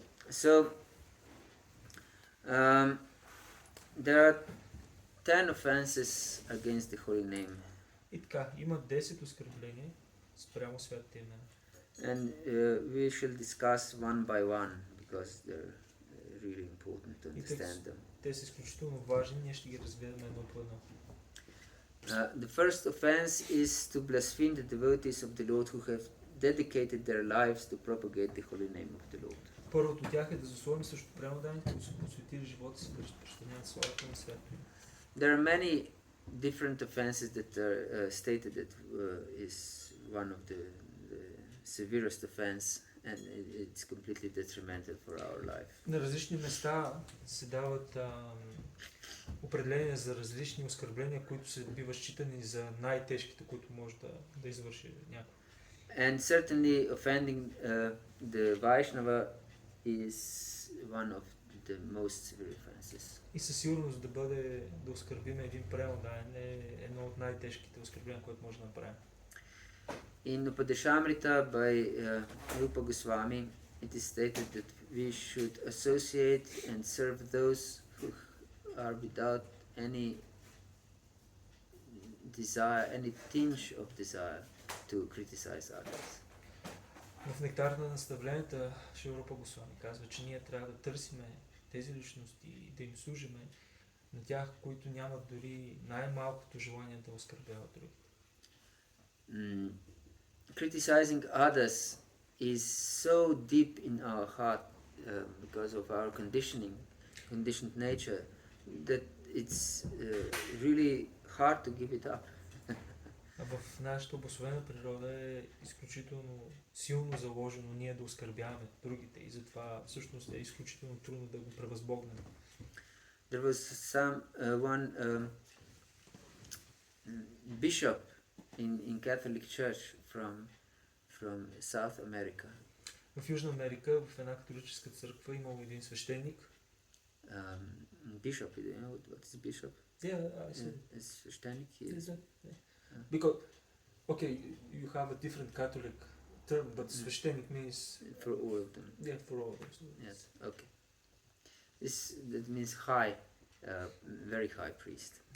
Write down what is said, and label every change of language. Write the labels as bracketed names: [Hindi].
[English] So, there are 10 offenses against the holy name. [Bulgarian] И така, има 10 оскърбления спрямо светите имена. [English] And we shall discuss one by one because they're really important to understand them. [Bulgarian] Те са изключително важни, ние ще ги разгледаме едно по едно. [English] The first offense is to blaspheme the devotees of the Lord who have dedicated their lives to propagate the holy name of the Lord. [Bulgarian] Първото от тях е да засловим също преmoданите, които са посветили живота си да разпространяват славата на свято. [English] There are many different offenses that are stated that is one of the severest offense, and it's completely detrimental for our life. [Bulgarian] На различни места се дават определения за различни оскърбления, които се биват считани за най-тежките, които може да извърши някой. [English] And certainly offending the Vaishnava is one of the most severe offenses. [Bulgarian] И със сигурност да оскърбим един преmoдаен е едно от най-тежките оскърбления, което може да направим. [English] In Upadeshamrita by Rupa Goswami, it is stated that we should associate and serve those who are without any desire, any tinge of desire to criticize others. [Bulgarian] В нектар на наставленията Шри Рупа Госвами казва, че ние трябва да търсиме тези личности и да им служиме на тях, които нямат дори най-малкото желание да оскърбяват другите. [English] Criticizing others is so deep in our heart because of our conditioned nature, that it's really hard to give it up. [Bulgarian] В нашата обособена природа е изключително силно заложено ние да оскърбяваме другите и затова всъщност е изключително трудно да го превъзбогнем. [English] There was one bishop in Catholic Church from South America. [Bulgarian] В Южна Америка, в една католическа църква, имал един свещеник. [English] Bishop, you know what is bishop? Yeah, I see. [Bulgarian] Свещеник. [English] Because, okay, you have a different Catholic term, but свещеник means... For all of them. Yeah, for all of them. Yes, okay. That means high, very high priest.